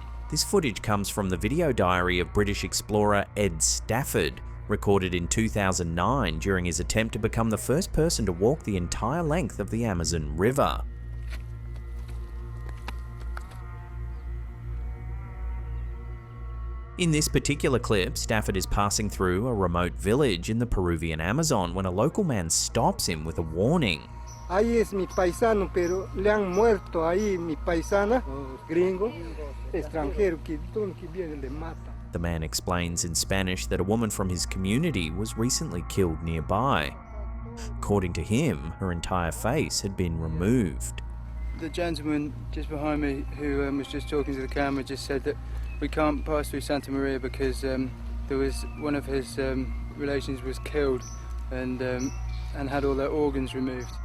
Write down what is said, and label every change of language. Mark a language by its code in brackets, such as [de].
[en] This footage comes from the video diary of British explorer Ed Stafford, recorded in 2009 during his attempt to become the first person to walk the entire length of the Amazon River. In this particular clip, Stafford is passing through a remote village in the Peruvian Amazon when a local man stops him with a warning. [es] ahí es mi paisano, pero le han muerto ahí mi paisana, gringo, extranjero, que viene le mata. [en] The man explains in Spanish that a woman from his community was recently killed nearby. According to him, her entire face had been removed. The gentleman just behind me who was just talking to the camera just said that we can't pass through Santa Maria because there was one of his relations was killed and had all their organs removed.